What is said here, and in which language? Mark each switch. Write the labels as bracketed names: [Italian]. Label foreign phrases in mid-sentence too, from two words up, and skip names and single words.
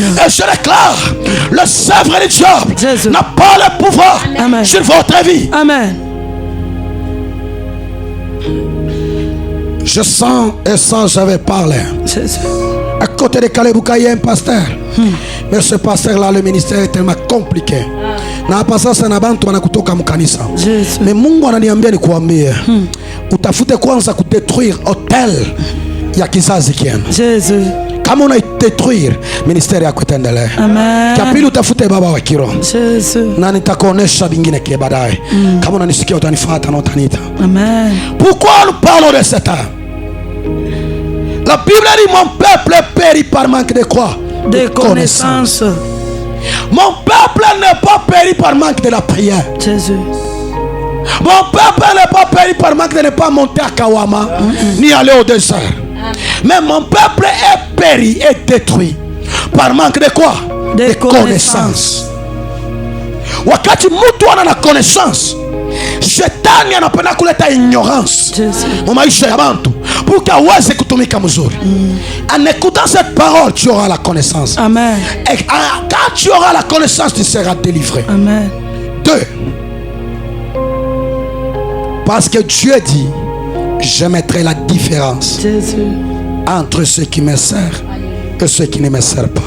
[French] Et je déclare les œuvres du diable n'a pas le pouvoir sur votre vie. Amen. Je sens et ça j'avais parlé. Jésus. À côté de Kalebouka, il y a un pasteur. Mais ce pasteur-là, le ministère est tellement compliqué. [Swahili] Na hapa sasa na bantu wanakutoka mkanisa. Mais Mungu ananiambia nikuambie, utafute kwanza kudetruire hotel ya kizazi kienu. [French] Jésus. [Swahili] Kama unaidetruire, ministeri yako itaendelea. [French] Amen. [Swahili] Cha pili utafute baba wa kiroho. [French] Jésus. [Swahili] Na nitakuonesha vingine kia baadaye. Kama unanisikia utanifuata na utaniita. [French] Amen. Pourquoi nous parlons de cet âme? La Bible dit mon peuple périt par manque de quoi? De connaissances. Mon peuple n'est pas péri par manque de la prière. Jésus. Mon peuple n'est pas péri par manque de ne pas monter à Kawama ni aller au désert. Mais mon peuple est péri et détruit par manque de quoi? De connaissances. [Swahili] Wakati mtu ana na connaissance, shetani anapenda kuleta ignorance mu maisha ya bantu pour qu'aweze kutumika mzuri. [French] En écoutant cette parole, tu auras la connaissance. Amen. Et quand tu auras la connaissance, tu seras délivré. Amen. 2. Parce que Dieu dit, je mettrai la différence entre ceux qui me servent et ceux qui ne me servent pas.